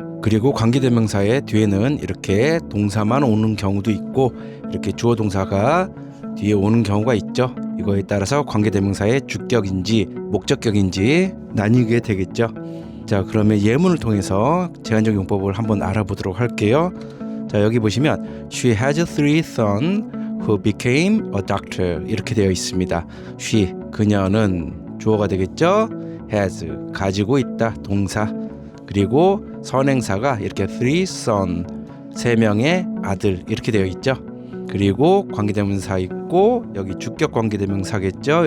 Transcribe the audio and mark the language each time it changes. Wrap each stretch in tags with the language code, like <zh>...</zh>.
<ko>그리고 관계대명사의 뒤에는 이렇게 동사만 오는 경우도 있고 이렇게 주어 동사가 뒤에 오는 경우가 있죠. 이거에 따라서 관계대명사의 주격인지 목적격인지 나뉘게 되겠죠. 자, 그러면 예문을 통해서 제한적 용법을 한번 알아보도록 할게요. 자, 여기 보시면</ko> <en>She has three sons who became a doctor</en> <ko>이렇게 되어 있습니다. She, 그녀는 주어가 되겠죠. has, 가지고 있다, 동사. 그리고 선행사가 이렇게 three son, 세 명의 아들 이렇게 되어 있죠. 그리고 관계대명사 있고 여기 주격 관계대명사겠죠.</ko>